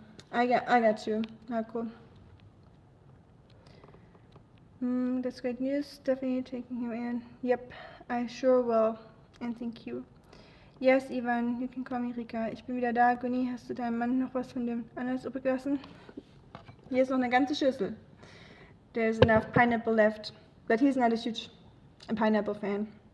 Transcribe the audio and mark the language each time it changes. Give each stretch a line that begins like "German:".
English: I got you. Ah, cool. That's great news. Definitely taking him in. Yep, I sure will. And thank you. Yes, Ivan, you can call me Rika.
German: Ich bin wieder da. Gunni, hast du deinem Mann noch was von dem Anlass übrig gelassen? Hier ist noch eine ganze Schüssel.
English: There's enough pineapple left, but he's not a huge pineapple fan.